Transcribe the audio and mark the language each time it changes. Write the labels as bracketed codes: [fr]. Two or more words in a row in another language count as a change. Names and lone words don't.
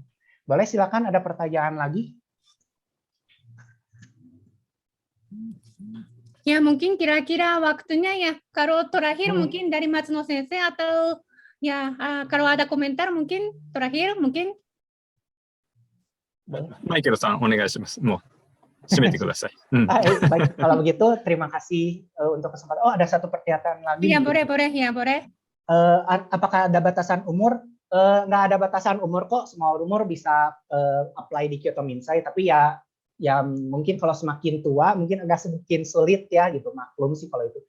[id] Boleh silakan ada pertanyaan lagi? Ya, mungkin kira-kira waktunya ya. Kalau terakhir mungkin dari Matsuno Sensei atau ya, kalau ada komentar mungkin terakhir mungkin. [ja] Michael-san, onegaishimasu. Mau shimete kudasai. [id] Baik, kalau begitu terima kasih untuk kesempatan. Oh, ada satu pernyataan lagi. Ya, boleh. Apakah ada batasan umur? Nggak ada batasan umur kok, semua umur bisa apply di Kyoto Minsai, tapi ya mungkin kalau semakin tua mungkin agak sedikit sulit ya gitu, maklum sih kalau itu.